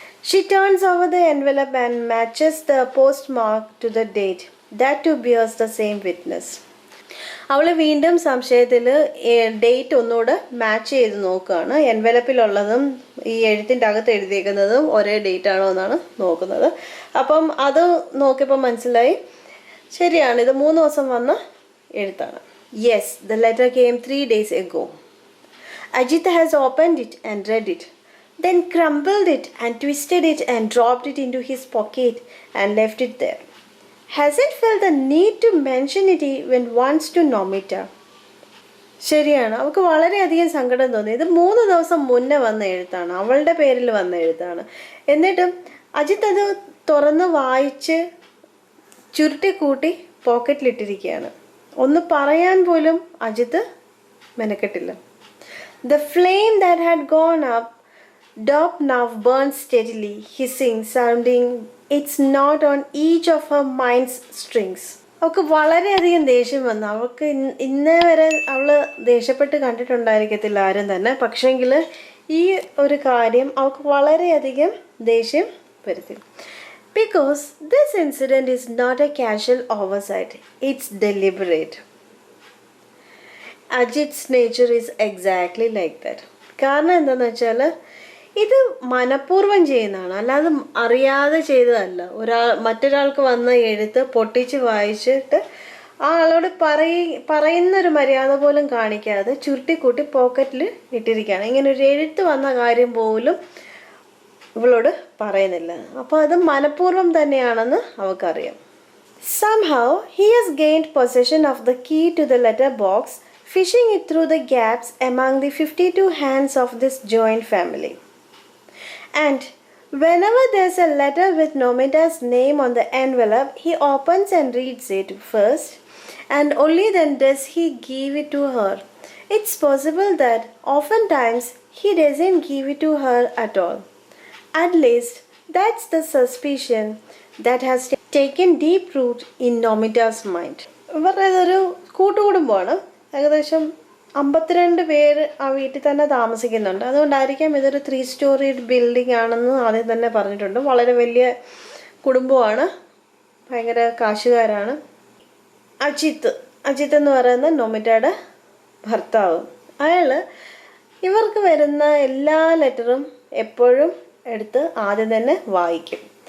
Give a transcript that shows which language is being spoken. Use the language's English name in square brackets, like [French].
[English] She turns over the envelope and matches the postmark to the date. That too bears the same witness. [Malayalam] അവൾ വീണ്ടും സംശയത്തിൽ date ഒന്നുകൂടെ match ചെയ്ത് നോക്കുകയാണ്. എൻവലപ്പിലുള്ളതും ഈ എഴുത്തിൻ്റെ അകത്ത് എഴുതിയേക്കുന്നതും ഒരേ ഡേറ്റ് ആണോ എന്നാണ് നോക്കുന്നത്. അപ്പം അത് നോക്കിയപ്പോൾ മനസ്സിലായി ശരിയാണ്, ഇത് 3 ദിവസം വന്ന എഴുത്താണ്. [English] Yes, the letter came 3 days ago. Ajit has opened it and read it, then crumpled it and twisted it and dropped it into his pocket and left it there. Hasn't felt the need to mention it even once to Nomita. [Malayalam] ശരിയാണ്, അവൾക്ക് വളരെയധികം സങ്കടം തോന്നി. ഇത് 3 ദിവസം മുന്നേ വന്ന എഴുത്താണ്, അവളുടെ പേരിൽ വന്ന എഴുത്താണ്. എന്നിട്ടും അജിത്ത് അത് തുറന്ന് വായിച്ച് ചുരുട്ടിക്കൂട്ടി പോക്കറ്റിലിട്ടിരിക്കുകയാണ്. ഒന്ന് പറയാൻ പോലും Ajith മെനക്കെട്ടില്ല. [English] The flame that had gone up Dop now burns steadily, hissing, sounding its knot on each of her mind's strings. [Malayalam] അവൾക്ക് വളരെയധികം ദേഷ്യം വന്നു. അവൾക്ക് ഇന്നേ വരെ അവൾ ദേഷ്യപ്പെട്ട് കണ്ടിട്ടുണ്ടായിരിക്കത്തില്ല ആരും തന്നെ. പക്ഷേങ്കിൽ ഈ ഒരു കാര്യം അവൾക്ക് വളരെയധികം ദേഷ്യം വരുത്തി. [English] Because this incident is not a casual oversight, it's deliberate. Ajit's nature is exactly like that. [Malayalam] കാരണം എന്താണെന്ന് വെച്ചാൽ ഇത് മനഃപൂർവ്വം ചെയ്യുന്നതാണ്, അല്ലാതെ അറിയാതെ ചെയ്തതല്ല. മറ്റൊരാൾക്ക് വന്ന എഴുത്ത് പൊട്ടിച്ച് വായിച്ചിട്ട് ആ ആളോട് പറയുന്നൊരു മര്യാദ പോലും കാണിക്കാതെ ചുരുട്ടിക്കൂട്ടി പോക്കറ്റിൽ ഇട്ടിരിക്കുകയാണ്. ഇങ്ങനെ ഒരു എഴുത്ത് വന്ന കാര്യം പോലും ഇവളോട് പറയുന്നില്ല. അപ്പോൾ അത് മനഃപൂർവ്വം തന്നെയാണെന്ന് അവൾക്കറിയാം. [English] Somehow he has gained possession of the key to the letter box, fishing it through the gaps among the 52 hands of this joint family. And whenever there's a letter with Nomita's name on the envelope, he opens and reads it first, and only then does he give it to her. It's possible that oftentimes he doesn't give it to her at all. At least that's the suspicion that has taken deep root in Nomita's mind. [Malayalam] ഇവരുടെ ഇതൊരു കൂട്ടുകുടുംബമാണ്. ഏകദേശം 52 പേര് ആ വീട്ടിൽ തന്നെ താമസിക്കുന്നുണ്ട്. അതുകൊണ്ടായിരിക്കാം ഇതൊരു 3 സ്റ്റോറി ബിൽഡിംഗ് ആണെന്ന് ആദ്യം തന്നെ പറഞ്ഞിട്ടുണ്ട്. വളരെ വലിയ കുടുംബമാണ്, ഭയങ്കര കാശുകാരാണ്. അജിത്ത് എന്ന് പറയുന്ന നോമിറ്റയുടെ ഭർത്താവ്, അയാൾ ഇവർക്ക് വരുന്ന എല്ലാ ലെറ്ററും എപ്പോഴും എടുത്ത് ആദ്യം തന്നെ വായിക്കും.